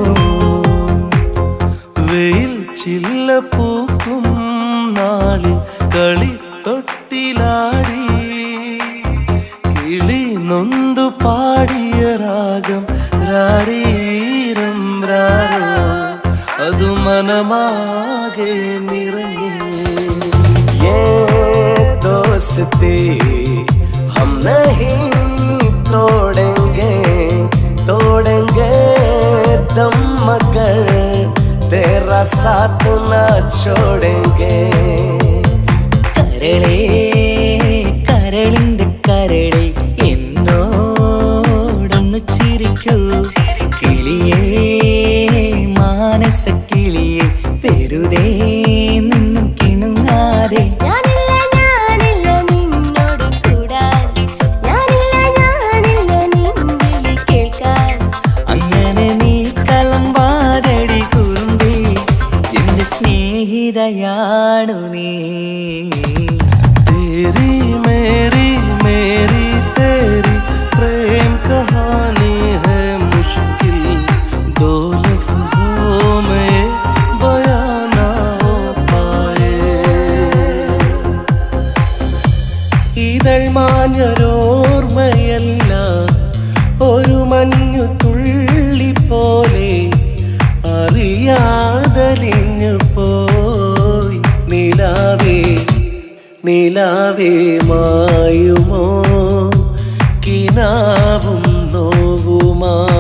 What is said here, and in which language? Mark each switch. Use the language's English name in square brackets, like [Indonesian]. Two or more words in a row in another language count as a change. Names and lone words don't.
[Malayalam] വെയിൽ ചില്ല പൂക്കും നാളിൽ കളിത്തൊട്ടിലാടി കിളി നൊന്തു പാടിയ രാഗം രാരീരം രാരോ, അത് മനമാകെ നിറഞ്ഞേ. [Hindi] दोस्ती हम नहीं तोड़ेंगे दम मगर तेरा साथ न छोड़ेंगे. [Malayalam] കരളേ കരളിന്റെ കരളെ എന്നോടൊന്നു ചിരിക്കൂ, കിളിയേ മാനസ കിളിയെ വെറുതെ നിന്നു കിണുങ്ങാതെ. അങ്ങനെ നീ കലമ്പാതടി കുറുമ്പി, എന്റെ സ്നേഹിതയാണു നീ. [Hindi] तेरी मेरी मेरी तेरी प्रेम कहानी है मुश्किल, दो लफ्जों में बयां ना हो पाए. [Malayalam] ഇതൾ മാഞ്ഞൊരോർമ്മയല്ല, ഒരു മഞ്ഞു തുള്ളി പോലെ അറിയാതലിഞ്ഞു പോയി. നിലാവേ മായുമോ കിനാവും നോവുമാ.